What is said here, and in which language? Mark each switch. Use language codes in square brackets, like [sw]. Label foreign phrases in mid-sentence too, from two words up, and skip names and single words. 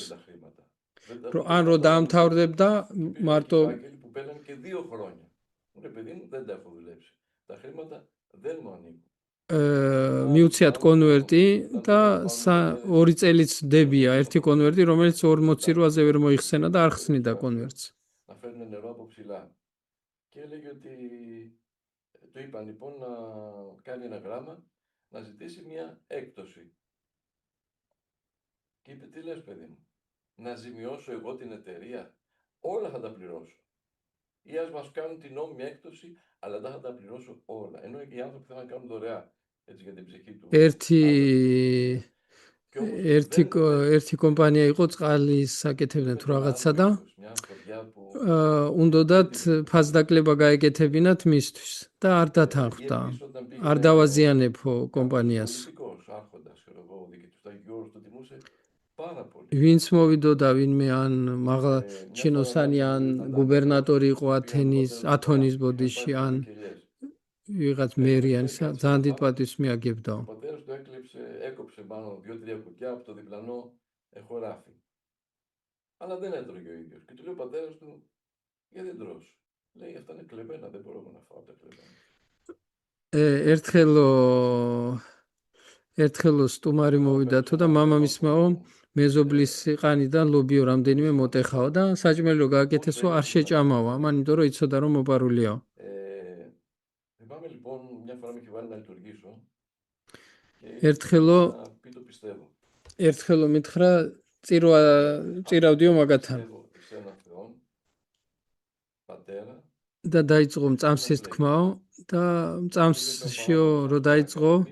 [ka] ან რო დაამთავრდებდა მარტო მიუციათ კონვერტი და 2 წელიც დებია ერთი კონვერტი, რომელიც 40 წირვაზე ვერ მოიხსენა და არ ხსნიდა კონვერტს. [el] Του είπαν λοιπόν να κάνει ένα γράμμα, να ζητήσει μια έκπτωση. Και είπε, τι λες παιδί μου, να ζημιώσω εγώ την εταιρεία, όλα θα τα πληρώσω. Ή ας μας κάνουν την νόμιμη έκπτωση, αλλά δεν θα τα πληρώσω όλα. Ενώ οι άνθρωποι θέλουν να κάνουν δωρεά, έτσι για την ψυχή του. [ka] ერთი კომპანია იყო წყალის აკეთებდნენ თუ რაღაცა და უნდათ ფასდაკლება გაეკეთებინათ მისთვის და არ დათანხმდა. არ დავაზიანებო კომპანიას. ვინც მოვიდოდა ვინმე ან მაღლა ჩინოსანი ან გუბერნატორი იყო ათონის ბოდიში ან ვიღაც მერი ან ძალიან დიდ პატივს მიაგებდაო. [el] Έκοψε πάνω 2-3 κουκιά από το διπλανό χωράφι. Αλλά δεν έτρωγε ο ίδιος. Και του λέει ο πατέρας του, γιατί δεν τρως? Λέει, αυτά είναι κλεμμένα, δεν μπορώ να φάω τα κλεμμένα. [ka] ერთხელ სტუმარი მოვიდათო და მამამისმაო მეზობლის ყანიდან ლობიო რამდენიმე მოტეხაო და საჭმელი რო გააკეთესო არ შეჭამაო, ამან იმიტომ რომ იცოდა რომ მოპარულიაო. [el] Θυμάμαι λοιπόν μια φορά με είχε βάλει να λειτουργήσω. [ka] ერთხელო მითხრა წირავდიო მაგათან და დაიწყო მწამსის თქმაო და მწამსშიო რო დაიწყო